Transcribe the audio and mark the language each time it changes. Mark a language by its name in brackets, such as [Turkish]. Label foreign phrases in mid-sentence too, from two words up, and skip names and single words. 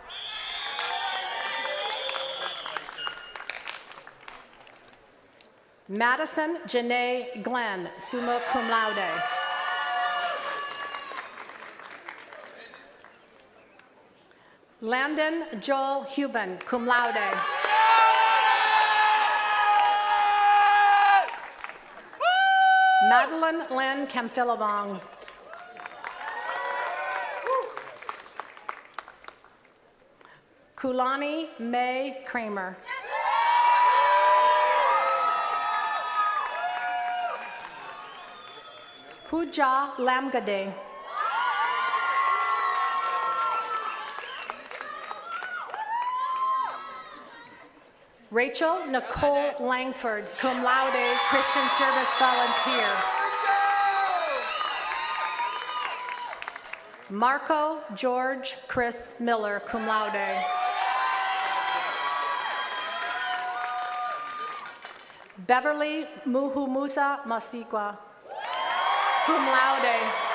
[English] Madison Janae Glenn, [Latin] summa cum laude. [English] Landon Joel Huben, [Latin] cum laude. [English] Madeline Lynn Camphilabong. Kulani May Kramer. Pooja Lamgade. Rachel Nicole Langford, [Latin] cum laude, [English] Christian service volunteer. Marco George Chris Miller, [Latin] cum laude. [English] Beverly Muhumusa Masikwa, [Latin] cum laude.